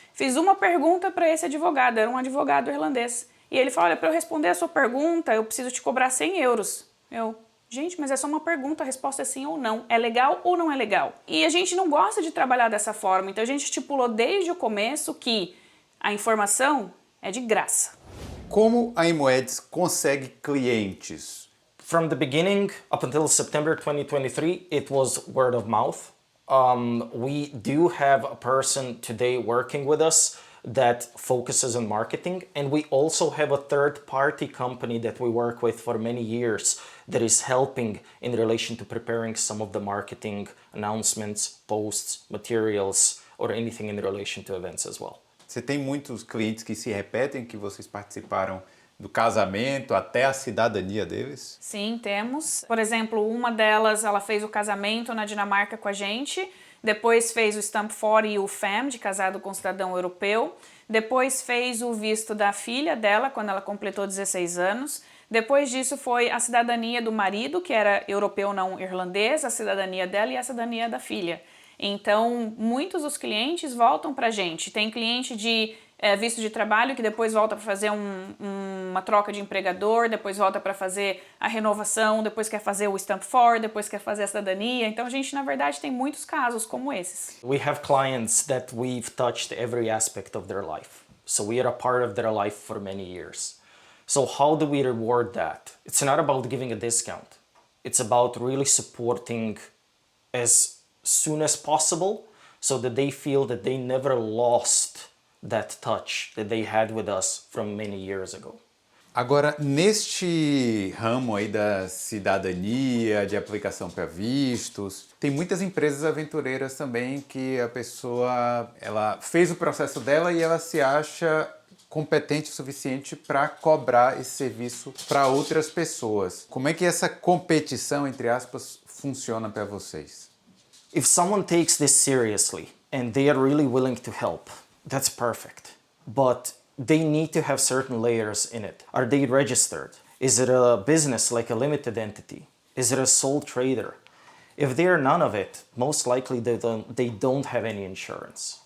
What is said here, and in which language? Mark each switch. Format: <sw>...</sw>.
<pt>Fiz uma pergunta para esse advogado, era um advogado irlandês, e ele falou, olha, para eu responder a sua pergunta, eu preciso te cobrar 100 euros. Gente, mas é só uma pergunta, a resposta é sim ou não. É legal ou não é legal? E a gente não gosta de trabalhar dessa forma, então a gente estipulou desde o começo que a informação é de graça. Como a ImoEds consegue clientes?</pt> <en>From the beginning up until September 2023, it was word of mouth. We do have a person today working with us that focuses on marketing, and we also have a third-party company that we work with for many years that is helping in relation to preparing some of the marketing announcements, posts, materials, or anything in relation to events as well.</en> <pt>Você tem muitos clientes que se repetem, que vocês participaram do casamento até a cidadania deles? Sim, temos. Por exemplo, uma delas, ela fez o casamento na Dinamarca com a gente, depois fez o Stamp 40 e o FAM, de casado com cidadão europeu, depois fez o visto da filha dela, quando ela completou 16 anos, depois disso foi a cidadania do marido, que era europeu não irlandês, a cidadania dela e a cidadania da filha. Então, muitos dos clientes voltam para a gente. Tem cliente de visto de trabalho que depois volta para fazer uma troca de empregador, depois volta para fazer a renovação, depois quer fazer o Stamp 4, depois quer fazer a cidadania. Então, a gente, na verdade, tem muitos casos como esses.</pt> <en>We have clients that we've touched every aspect of their life. So we are a part of their life for many years. So how do we reward that? It's not about giving a discount. It's about really supporting as soon as possible so that they feel that they never lost that touch that they had with us from many years ago.</en> <pt>Agora, neste ramo aí da cidadania, de aplicação para vistos, tem muitas empresas aventureiras também que a pessoa, ela fez o processo dela e ela se acha competente o suficiente para cobrar esse serviço para outras pessoas. Como é que essa competição, entre aspas, funciona para vocês?</pt> <en>If someone takes this seriously and they are really willing to help, that's perfect. But they need to have certain layers in it. Are they registered? Is it a business like a limited entity? Is it a sole trader? If they are none of it, most likely they don't have any insurance.</en>